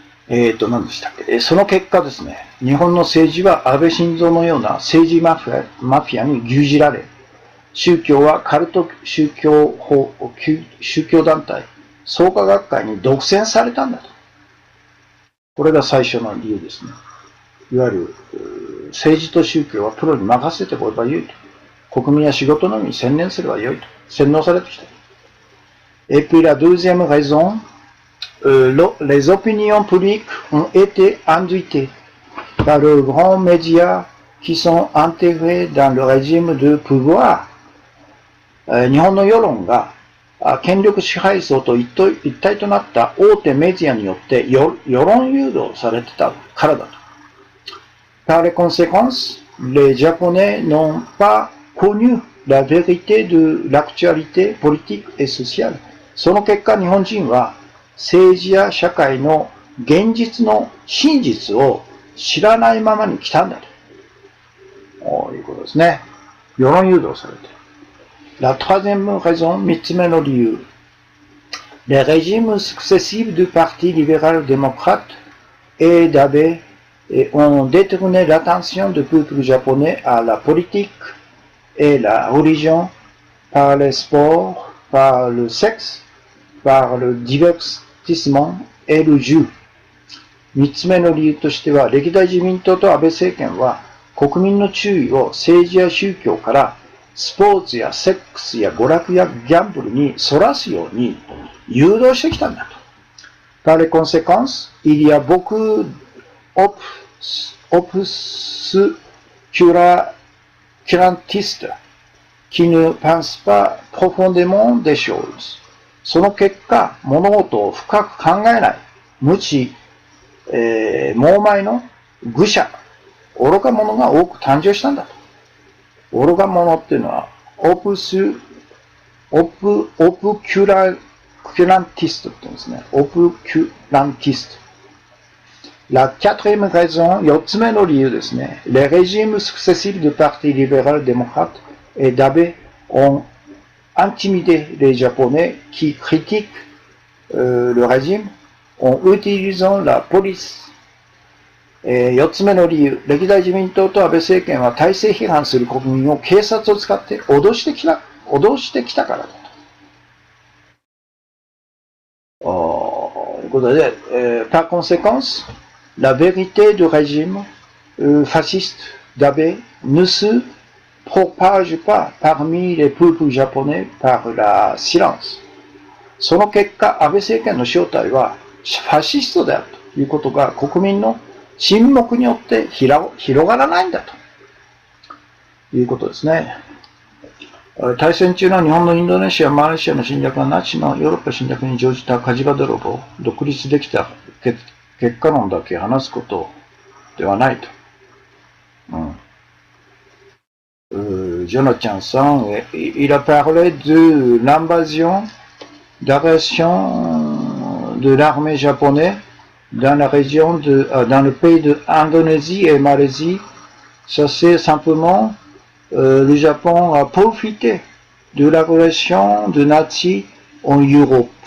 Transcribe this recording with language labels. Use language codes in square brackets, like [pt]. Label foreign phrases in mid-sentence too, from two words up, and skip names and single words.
[ja] 何でしたっけ、その結果ですね、日本の政治は安倍晋三のような政治マフィアに牛耳られ、宗教はカルト宗教団体、創価学会に独占されたんだと。これが最初の理由ですね。いわゆる政治と宗教はプロに任せてこればよいと。国民は仕事のみに専念すればよいと。洗脳されてきた。 [fr] Et puis la deuxième raison, les opinions publiques ont été induites par les grands médias qui sont intégrés dans le régime de pouvoir. [ja] 日本の世論が権力支配層と一体となった大手メディアによって世論誘導されてたからだと。 [fr] Par les conséquences, les Japonais n'ont pas connu la vérité de l'actualité politique et sociale. [ja] その結果、日本人は政治や社会の現実の真実を知らないままに来たんだということですね。世論誘導されている。 [fr] La troisième raison, [ja] 三つ目の理由。 [fr] Les régimes successifs du Parti libéral-démocrate et d'Abe ont détourné l'attention du peuple japonais à la politique et la religion par les sports, par le sexe, par le divertissement et le jeu. [ja] 三つ目の理由としては、歴代自民党と安倍政権は国民の注意を政治や宗教からスポーツやセックスや娯楽やギャンブルにそらすように誘導してきたんだと。 [fr] Par les conséquences, il y a beaucoup d'obscurantistes qui ne pensent pas profondément des choses. [ja] その結果、物事を深く考えない、無知、盲昧の愚者、愚か者が多く誕生したんだと。愚か者っていうのは、オプキュランティストって言うんですね。オプキュランティスト。 [fr] La quatrième raison, [ja] 四つ目の理由ですね。 [fr] Les régimes successifs du Parti libéral-démocrate et d'Abe ont intimidé les Japonais qui critiquent le régime en utilisant la police. [ja] 四つ目の理由、歴代自民党と安倍政権は体制批判する国民を警察を使って脅してきたからだと。ということで、 [fr] par conséquence, la vérité du régime fasciste d'Abe ne se propage pas parmi les peuples japonais par la silence. [ja] その結果、安倍政権の正体はファシストであるということが国民の沈黙によって広がらないんだということですね。大戦中の日本のインドネシア、マレーシアの侵略はナチのヨーロッパ侵略に乗じた火事場泥棒、独立できた結果論だけ話すことではないと。 [fr] Jonathan Sang, il a parlé de l'invasion, d'agression de l'armée japonaise dans la région dans le pays de Indonésie et Malaisie. Ça c'est simplement le Japon a profité de l'agression de nazis en Europe.